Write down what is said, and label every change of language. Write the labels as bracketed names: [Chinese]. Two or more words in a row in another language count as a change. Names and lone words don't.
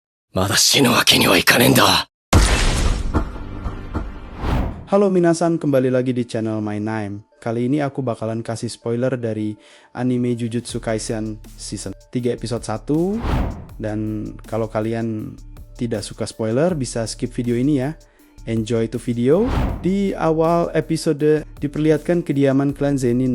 [Japanese] まだ死ぬわけにはいかねえんだ。 [Indonesian] Halo minasan, kembali lagi di channel My Name. Kali ini aku bakalan kasih spoiler dari anime Jujutsu Kaisen season 3 episode 1. Dan kalau kalian tidak suka spoiler, bisa skip video ini ya. [English] Enjoy to video. [Indonesian] Di awal episode diperlihatkan kediaman klan Zenin.